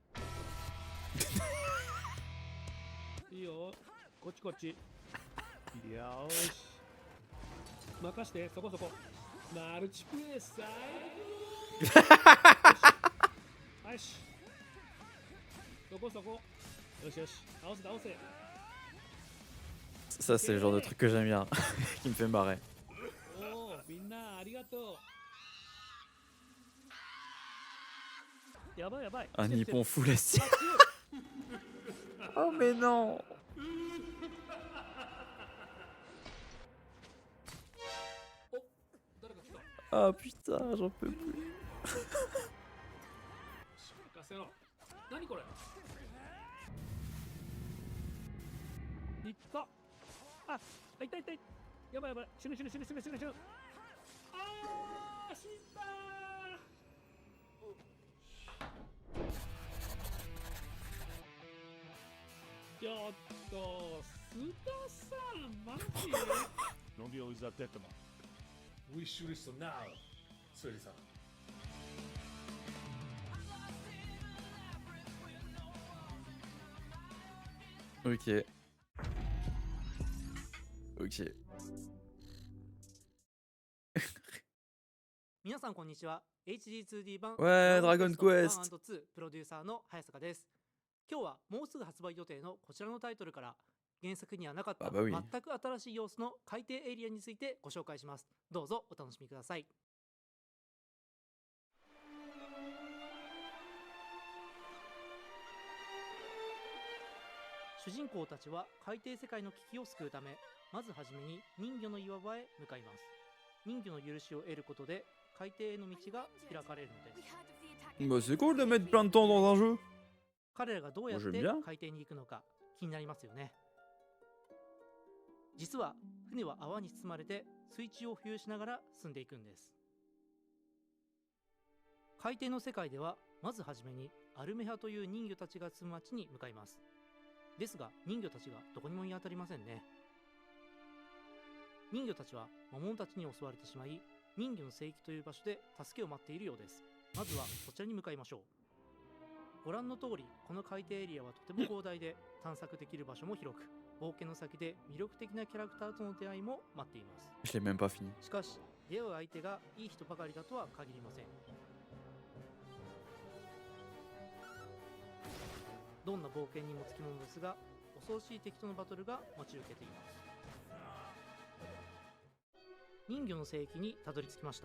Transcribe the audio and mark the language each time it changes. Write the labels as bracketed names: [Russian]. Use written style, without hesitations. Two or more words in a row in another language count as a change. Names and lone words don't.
[Japanese] いいよこっちこっちよーし任してそこそこマルチプレイ最高よしそこそこよしよし倒せ倒せ [French] Ça, c'est le genre de truc que j'aime bien, qui me fait marrer. [Japanese] おおみんなありがとうやばいやばい [French] Un nippon full acier. Oh mais non. Ah putain, j'en peux plus. [Japanese] クソ野郎。何これ。いった。あ、痛い痛い。やばいやばい。死ぬ死ぬ死ぬ死ぬ死ぬ死ぬ。あー、死んだー。ちょっと、須田さん、マジ Don't deal with that tetama. We shoot it so now, スエリさん。 [French] Ok. Ok. [Japanese] 皆さんこんにちは。HD2D 版 Dragon Quest 1&2 プロデューサーの早坂です。今日はもうすぐ発売予定のこちらのタイトルから原作にはなかった [French] bah oui. [Japanese] 全く新しい要素の海底エリアについてご紹介します。どうぞお楽しみください。主人公たちは海底世界の危機を救うため、まずはじめに人魚の岩場へ向かいます。人魚の許しを得ることで海底への道が開かれるのです。 [French] Bah c'est cool de mettre plein de temps dans un jeu. [Japanese] 彼らがどうやっ [French] Moi, [Japanese] て [French] j'aime bien. [Japanese] 海底に行くのか気になりますよね。実は船は泡に包まれて水中を浮遊しながら進んでいくんです。海底の世界ではまずはじめにアルメハという人魚たちが住む町に向かいます。ですが人魚たちがどこにも見当たりませんね。人魚たちは魔物たちに襲われてしまい、人魚の聖域という場所で助けを待っているようです。まずはそちらに向かいましょう。ご覧の通り、この海底エリアはとても広大で探索できる場所も広く、冒険の先で魅力的なキャラクターとの出会いも待っています。 [French] Je l'ai même pas fini. [Japanese] しかし出会う相手がいい人ばかりだとは限りません。どんな冒険にもつきものですが、恐ろしい敵とのバトルが待ち受けています。人魚の聖域にたどり着きました。